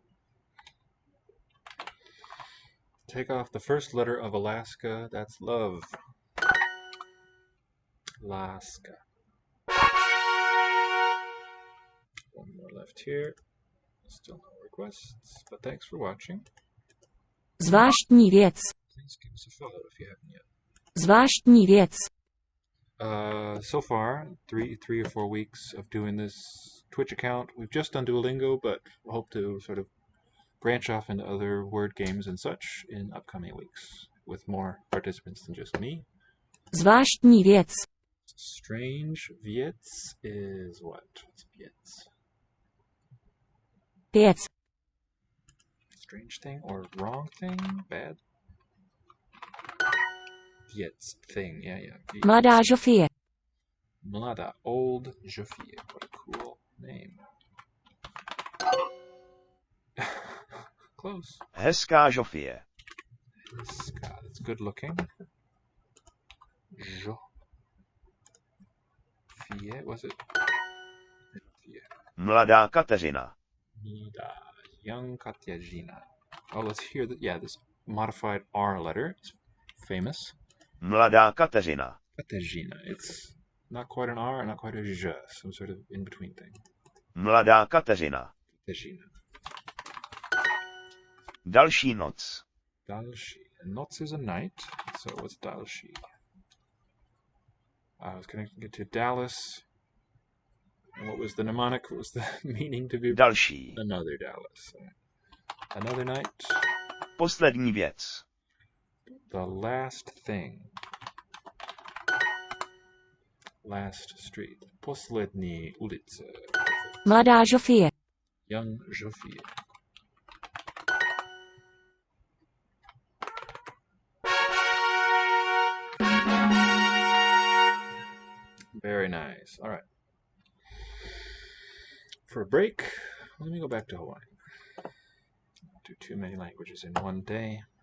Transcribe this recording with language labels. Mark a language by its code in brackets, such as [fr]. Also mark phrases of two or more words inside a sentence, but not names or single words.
[en] Take off the first letter of Alaska. That's love. Alaska. One more left here. Still no requests, but thanks for watching. [cs] Zvláštní věc. [en] Please give us a follow if you haven't yet. [cs] Zvláštní věc. [en] So far, three or 4 weeks of doing this Twitch account. We've just done Duolingo, but hope to sort of branch off into other word games and such in upcoming weeks with more participants than just me. [cs] Zvláštní věc. [en] Strange věc is what? What's věc? [cs] Věc. [en] Strange thing or wrong thing? Bad? Věc, thing, yeah. [cs] Věc. Mladá Žofie. [en] Mlada, old Žofie. What a cool name. Close. [cs] Hezká Žofie. Hezká, [en] that's good looking. Žofie, was it? [cs] Žofie. Mladá Kateřina. Mlada, [en] young Katyajina. Oh, let's hear that. Yeah, this modified R letter. It's famous. [cs] Mladá Kateřina. [en] Katyajina. It's not quite an R, not quite a Ž, some sort of in-between thing. [cs] Mladá Kateřina. [en] Katyajina. [cs] Další noc. Další. [en] Noc is a night, so what's další? I was connecting it to Dallas. And what was the mnemonic? What was the meaning to be? [cs] Další. [en] Another Dallas. Another night. [cs] Poslední věc. [en] The last thing. Last street. [cs] Poslední ulice. Mladá Žofie. [en] Young Žofie. Very nice. All right. For a break, let me go back to Hawaiian. Don't do too many languages in one day.